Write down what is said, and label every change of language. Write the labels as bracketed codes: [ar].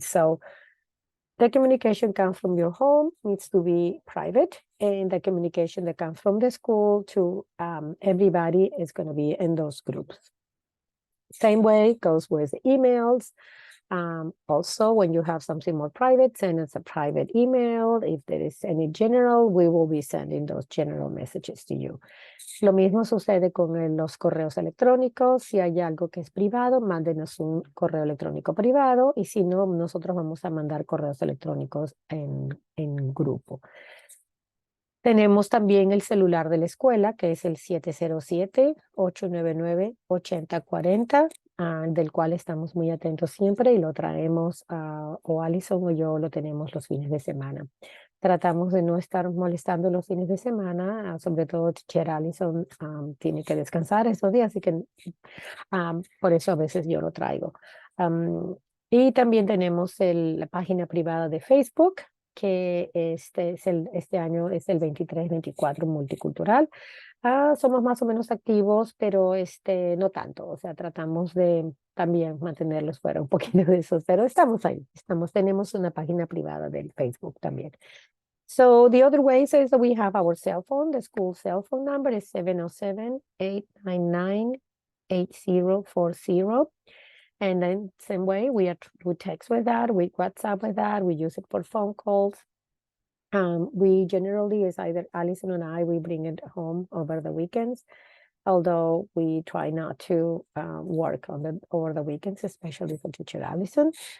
[en] So the communication comes from your home needs to be private, and the communication that comes from the school to everybody is going to be in those groups. Same way goes with emails. Also, when you have something more private, send us a private email. If there is any general, we will be sending those general messages to you. [es] Lo mismo sucede con los correos electrónicos. Si hay algo que es privado, mándenos un correo electrónico privado, y si no, nosotros vamos a mandar correos electrónicos en grupo. Tenemos también el celular de la escuela, que es el 707-899-8040, del cual estamos muy atentos siempre y lo traemos, o Alison o yo lo tenemos los fines de semana. Tratamos de no estar molestando los fines de semana, sobre todo teacher Alison tiene que descansar esos días, así que por eso a veces yo lo traigo. Y también tenemos la página privada de Facebook, que este año es el 23-24 multicultural. Somos más o menos activos, pero no tanto. O sea, tratamos de también mantenerlos fuera un poquito de esos, pero estamos ahí. Tenemos una página privada del Facebook también. [en] So the other ways is that we have our cell phone. The school cell phone number is 707-899-8040. And then same way, we text with that, we WhatsApp with that, we use it for phone calls. We generally, is either Alison and I, we bring it home over the weekends, although we try not to work over the weekends, especially for teacher Alison.